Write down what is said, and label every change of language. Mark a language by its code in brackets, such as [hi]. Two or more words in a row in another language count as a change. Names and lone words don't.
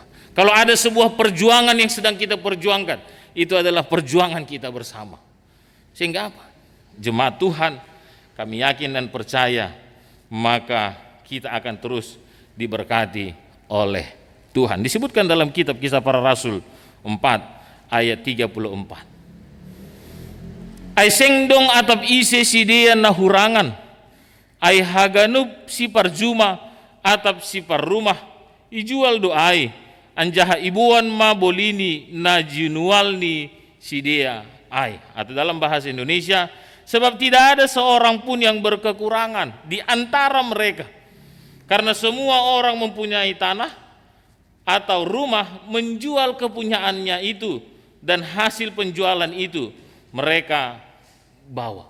[id] Kalau ada sebuah perjuangan yang sedang kita perjuangkan, itu adalah perjuangan kita bersama. Sehingga apa? Jemaat Tuhan, kami yakin dan percaya, maka kita akan terus diberkati oleh Tuhan. Disebutkan dalam kitab Kisah Para Rasul 4 ayat 34. [bts] Ay sengdong atap ise sidean na hurangan, ay haganup si parjuma atap si parrumah, ijual doai, anjaha ibuan ma bolini na junual ni sidea ay. [id] Atau dalam bahasa Indonesia, sebab tidak ada seorang pun yang berkekurangan di antara mereka, karena semua orang mempunyai tanah atau rumah, menjual kepunyaannya itu, dan hasil penjualan itu mereka bawa.